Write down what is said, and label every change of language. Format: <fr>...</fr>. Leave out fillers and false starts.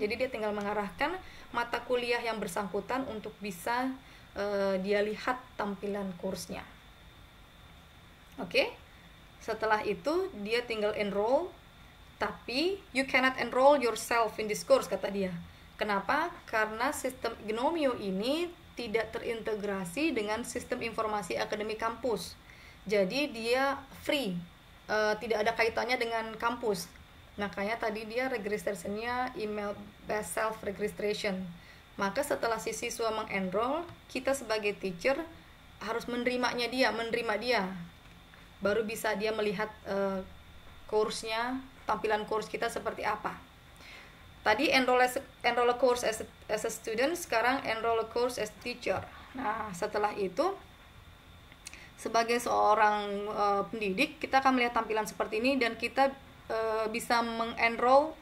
<id>Jadi dia tinggal mengarahkan mata kuliah yang bersangkutan untuk bisa dia lihat tampilan kursnya. Oke. Setelah itu dia tinggal enroll. Tapi</id> <en>you cannot enroll yourself in this course,</en> <id>kata dia. Kenapa? Karena sistem Gnomio ini tidak terintegrasi dengan sistem informasi akademik kampus. Jadi dia free. tidak ada kaitannya dengan kampus. Makanya tadi dia registrationnya</id> <en>email based self registration.</en> <id>Maka setelah si siswa mengenroll, kita sebagai teacher harus menerima dia, baru bisa dia melihat course-nya, tampilan course kita seperti apa. Tadi</id> <en>enroll a course as a student,</en> <id>sekarang</id> <en>enroll a course as a teacher.</en> <id>Nah, setelah itu sebagai seorang pendidik, kita akan melihat tampilan seperti ini dan kita bisa mengenroll.</id>